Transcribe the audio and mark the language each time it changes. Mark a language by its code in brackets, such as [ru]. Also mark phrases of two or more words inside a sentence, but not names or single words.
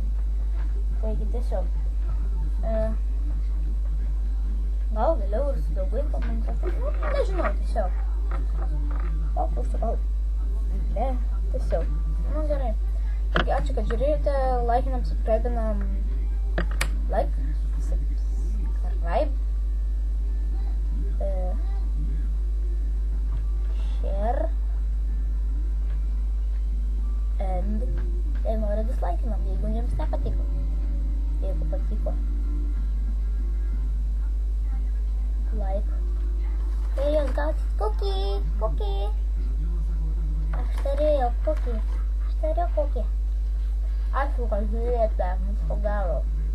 [lt] Taigi tiesiog. Gal vėliau ir su daugiau Minecraft'ą. Nežinau, tiesiog. Gal. Ne, tiesiog. Gerai. Taigi ačiū, kad žiūrėjote. Laikinam, subscribinam. [en] Like, subscribe, share, and [lt] noriu dislaikinam, jeigu jums nepatiko. Jeigu patiko, like. Tai jūs gausit cookie. Aš turėjau cookie. Ačiū, kad žiūrėjote, mūsų gero.